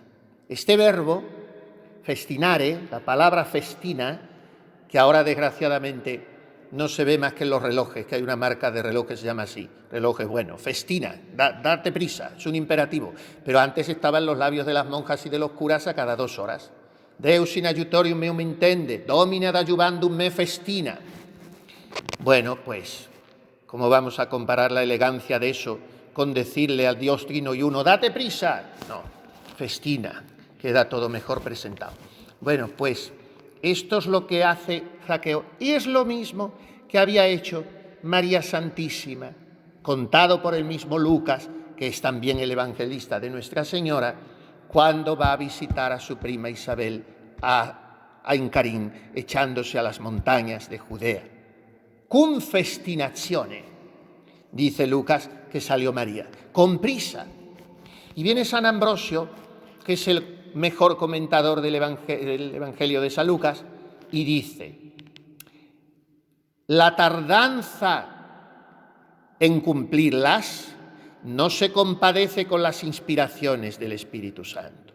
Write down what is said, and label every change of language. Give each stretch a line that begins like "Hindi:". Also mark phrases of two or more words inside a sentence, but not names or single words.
Spanish: Este verbo, festinare, la palabra festina, que ahora desgraciadamente no se ve más que en los relojes, que hay una marca de reloj que se llama así, relojes, bueno, festina, date prisa, es un imperativo, pero antes estaba en los labios de las monjas y de los curas a cada 2 horas.
Latin: Deus in aiutorium meum intende, Domine ad adjuvandum me festina.
Spanish: Bueno, pues, ¿cómo vamos a comparar la elegancia de eso con decirle al Dios Trino y Uno, date prisa? No, festina, queda todo mejor presentado. Bueno, pues esto es lo que hace Zaqueo y es lo mismo que había hecho María Santísima, contado por el mismo Lucas, que es también el evangelista de Nuestra Señora, cuando va a visitar a su prima Isabel a Incarín, echándose a las montañas de Judea.
Latin: Cum festinazione,
Spanish: dice Lucas, que salió María, con prisa. Y viene San Ambrosio, que es el mejor comentador del Evangelio de San Lucas, y dice: la tardanza en cumplirlas no se compadece con las inspiraciones del Espíritu Santo.